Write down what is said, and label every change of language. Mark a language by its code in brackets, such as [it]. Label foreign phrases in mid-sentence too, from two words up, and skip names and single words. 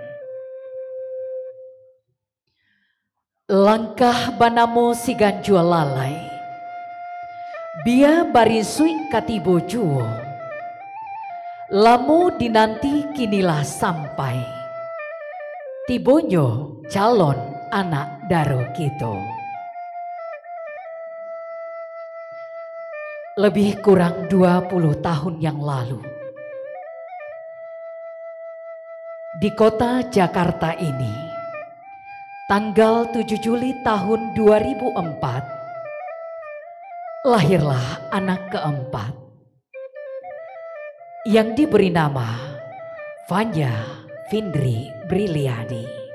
[min] Langkah banamo sigan jual lalai, bia barisui katibo juo, lamu dinanti kinilah sampai, tibonyo calon anak daro kito. [id] Lebih kurang 20 tahun yang lalu, di kota Jakarta ini, tanggal 7 Juli tahun 2004, lahirlah anak keempat yang diberi nama Vanya Findri Briliadi.